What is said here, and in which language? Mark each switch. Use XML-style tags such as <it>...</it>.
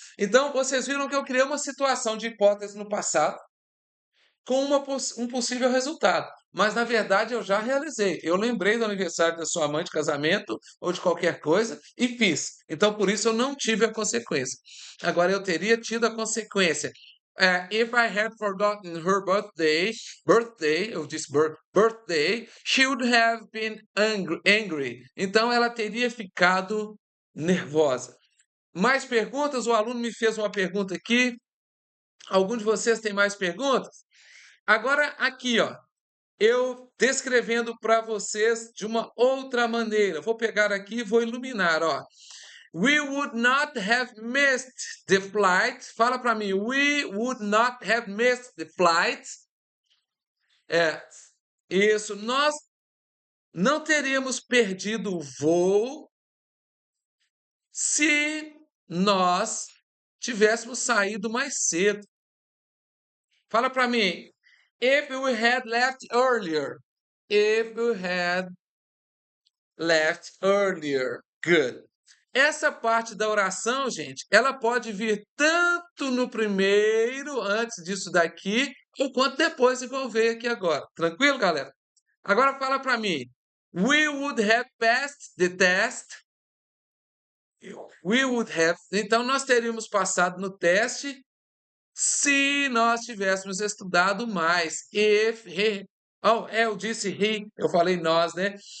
<pt>Então, vocês viram que eu criei uma situação de hipótese no passado com um possível resultado. Mas, na verdade, eu já realizei. Eu lembrei do aniversário da sua mãe de casamento ou de qualquer coisa e fiz. Então, por isso, eu não tive a consequência. Agora, eu teria tido a consequência.</pt> <en>If I had forgotten her birthday,</en> <pt>eu disse birthday,</pt> <en>she would have been angry.</en> <pt>Então, ela teria ficado nervosa. Mais perguntas? O aluno me fez uma pergunta aqui. Algum de vocês tem mais perguntas? Agora, aqui, ó, eu descrevendo para vocês de uma outra maneira. Vou pegar aqui e vou iluminar, ó.</pt> <en>We would not have missed the flight.</en> <pt>Fala para mim.</pt> <en>We would not have missed the flight.</en> <pt>Isso. Nós não teríamos perdido o voo se nós tivéssemos saído mais cedo. Fala para mim.</pt> <en>If we had left earlier. If we had left earlier. Good.</en> <pt>Essa parte da oração, gente, ela pode vir tanto no primeiro, antes disso daqui, ou quanto depois, igual veio aqui agora. Tranquilo, galera? Agora fala para mim.</pt> <en>We would have passed the test. We would have.</en> <pt>Então, nós teríamos passado no teste se nós tivéssemos estudado mais.</pt> <en>If he.</en> <pt>Oh, eu disse he, eu falei nós, né?</pt>